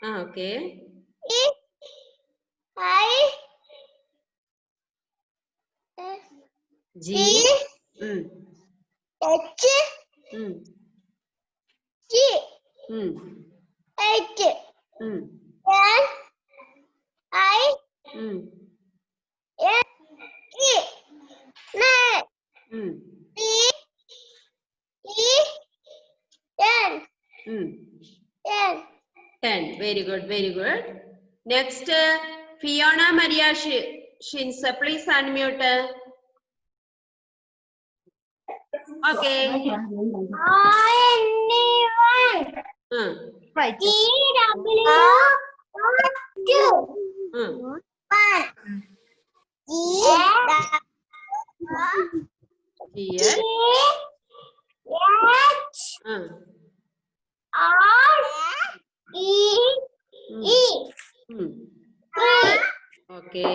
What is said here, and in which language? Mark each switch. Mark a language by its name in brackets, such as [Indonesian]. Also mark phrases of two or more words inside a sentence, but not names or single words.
[English] Okay. G. Mm. H. Mm. G. Mm. H. Mm. N. I. Mm. S. E. N. Mm. B. E. N. Mm. N. 10. Very good. Very good. Next, Fiona Maria Shinsa. Please unmute. Okay. Anyone. Right. T. W. 2. 1. G. G. H. R. E. E. Okay.